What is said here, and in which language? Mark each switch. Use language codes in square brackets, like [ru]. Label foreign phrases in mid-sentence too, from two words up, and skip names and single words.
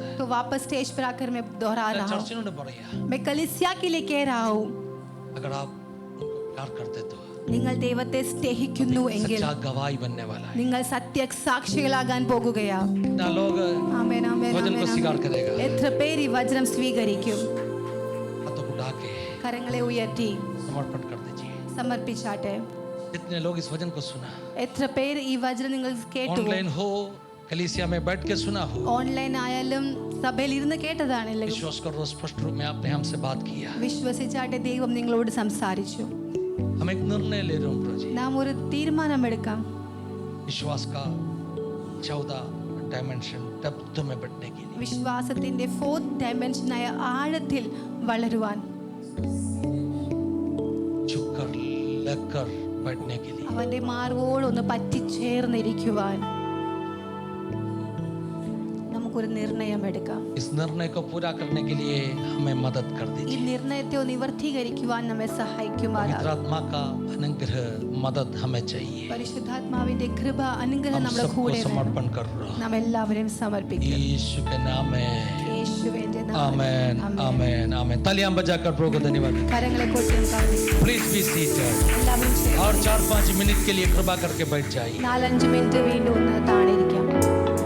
[hi] तो वापस स्टेज पर आकर मैं दोहरा रहा हूँ. [ml] ചർച്ചിനോട് പറയാ, [hi] मैं कलीसिया के लिए कह रहा हूँ, अगर आप उनको प्यार करते तो [ml] നിങ്ങൾ ദൈവത്തെ സ്നേഹിക്കുന്നു എങ്കിൽ [hi] सच्चा गवाही बनने वाला है. [ml] നിങ്ങൾ സത്യ സാക്ഷികളാകാൻ പോകുകയാ. [hi] ना लोग [ml] ആമേൻ ആമേൻ [hi] वचन को [ml] ആമേൻ. [hi] स्वीकार करेगा. [ml] എത്ര പേര് ഈ വചനം സ്വീകരിക്കും? [hi] हाथों को उठा के [ml] കരങ്ങളെ ഉയർത്തി [hi] समर्पण कर दीजिए. [ml] സമർപ്പിച്ചാട്ടെ. [hi] जितने लोग इस वचन को सुना, [ml] എത്ര പേര് ഈ വചനം നിങ്ങൾ കേട്ടു? [hi] ऑनलाइन हो, कलीसिया में बैठ के सुना हो, [ml] ഓൺലൈൻ ആയാലും സഭയിൽ ഇരുന്ന് കേട്ടതാണല്ലോ. [hi] विश्वास करो स्पष्ट रूप में आपने हमसे बात किया. [ml] വിശ്വസിച്ചാട്ടെ ദൈവം നിങ്ങളോട് സംസാരിച്ചു. [hi] हम एक निर्णय ले रहे हैं प्रभु जी. [ml] നാം ഒരു തീരുമാനമെടുക്കാം. [hi] विश्वास का 14 [en] dimension depth [hi] में बढ़ने के लिए. [ml] വിശ്വാസത്തിന്റെ 4th ഡയമെൻഷനായ ആഴത്തിൽ വളരുവാൻ, [hi] झुककर लगकर बढ़ने के लिए. [ml] അവന്റെ മാർവോടൊന്ന് പറ്റിച്ചേർന്നിരിക്കുവാൻ നമുക്കൊരു നിർണയം എടുക്കാം. [hi] इस निर्णय को पूरा करने के लिए हमें मदद कर [ml] ഈ [hi] दीजिए. [ml] നിർണയത്തെ നിവർത്തീകരിക്കുവാൻ നമ്മെ സഹായിക്കുമാറാകട്ടെ. [hi] पवित्र आत्मा का अनुग्रह मदद हमें चाहिए. [ml] പരിശുദ്ധാത്മാവിന്റെ കൃപ അനുഗ്രഹം [hi] हम [ml] നമ്മുടെ [hi] सबको [ml] കൂടെ വേണം. [hi] समर्पण कर रहे हैं. [ml] നാം എല്ലാവരെയും സമർപ്പിക്കാം. [hi] यीशु के नाम में [ml] യേശുവിന്റെ നാമത്തിൽ. [hi] आमेन आमेन आमेन. तालियां बजाकर प्रभु को धन्यवाद. കരങ്ങളെ കൊട്ടി [en] please be seated. [ml] എല്ലാവരും [hi] और 4-5 मिनट के लिए कृपा करके बैठ जाइए. [ml] 4-5 മിനിറ്റ് വീണ്ടും ഒന്ന് താണിരിക്കാം.